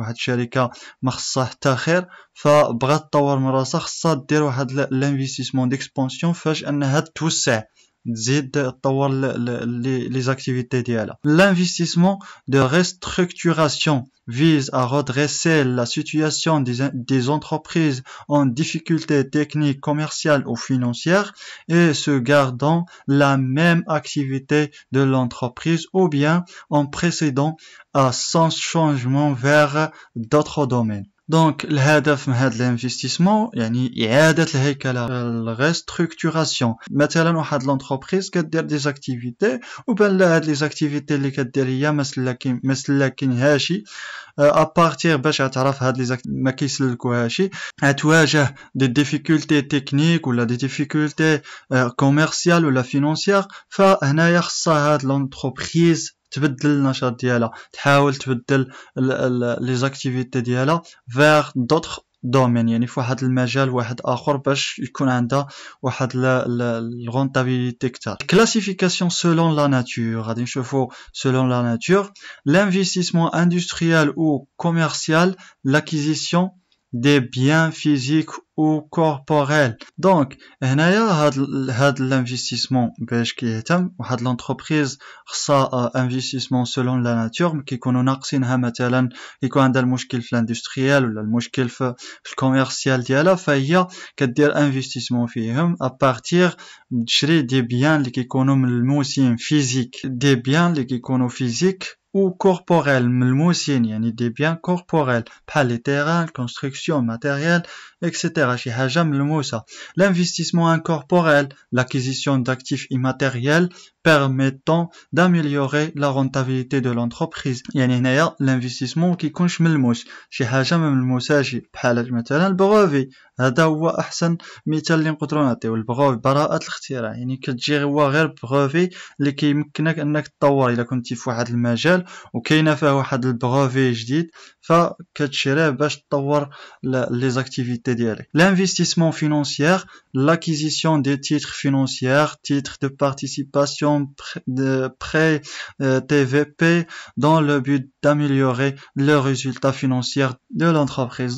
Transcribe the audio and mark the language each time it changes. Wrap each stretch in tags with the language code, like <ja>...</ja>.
<ar>واحد الشركة ما خصها حتى خير فبغات تطور من راسها خصها دير واحد الانفستيسمون ديكسبانسيون فاش انها توسع تزيد تطور les activités ديالها.</ar> <fr>L'investissement de restructuration vise à redresser la situation des entreprises en difficulté technique, commerciale ou financière et se gardant la même activité de l'entreprise ou bien en précédant à son changement vers d'autres domaines.</fr> <ar>دونك الهدف من هذا الانفستيسمون يعني اعاده الهيكله الريستركتوراسيون. مثلا واحد لونتربريز كدير دي زاكتيفيتي وبان لها هاد لي زاكتيفيتي اللي كدير هي ما سلكينهاش ابارتير باش تعرف هاد لي ما كيسلكوهاش تواجه دي ديفيكولتي تكنيك ولا دي ديفيكولتي كوميرسيال ولا فينانسيير فهنايا خصها هاد لونتربريز تبدل النشاط ديالها تحاول تبدل لي زاكتيفيتي ديالها</ar> <fr>vers d'autres domaines</fr> <ar>يعني في واحد المجال واحد اخر باش يكون عندها واحد الرونتابيليتي كتر.</ar> <fr>Classification selon la nature</fr> <ar>غادي نشوفوا</ar> <fr>selon la nature l'investissement industriel ou commercial l'acquisition des biens physiques ou corporels.</fr> <ar>Donc هنايا هاد l'investissement باش كيهتم واحد l'entreprise خصها investissement</ar> <fr>selon la nature</fr> <ar>كيكونوا ناقصينها مثلا يكون عندها المشكل في الاندستريال ولا المشكل في الكوميرسيال ديالها فهي كدير investissement فيهم</ar> <fr>à partir</fr> <ar>تشري دي بيان اللي كيكونوا ملموسين فيزيك دي بيان اللي كيكونوا فيزيك</ar> <fr>ou corporel</fr> <ar>ملموسين يعني</ar> <fr>des biens corporels</fr> <ar>بحال</ar> <fr>les terrains, construction, matériel, etc.</fr> <ar>شي حاجة ملموسة.</ar> <fr>L'investissement incorporel, l'acquisition d'actifs immatériels permettant d'améliorer la rentabilité de l'entreprise.</fr> <ar>يعني هنايا l'investissement كيكونش ملموس شي حاجة ما ملموساش بحال مثلا البروفي هذا هو احسن مثال اللي نقدروا نعطيو البروفي براءة الاختراع يعني كتجي هو غير بروفي اللي كيمكنك انك تطور الا كنتي في واحد المجال وكاينه فيه واحد البروفي جديد فكتشريه باش تطور لي زاكتيفيتي ديالك.</ar> <fr>L'investissement financier, l'acquisition des titres financiers, titres de participation, de prêts TVP dans le but d'améliorer le résultat financier de l'entreprise.</fr>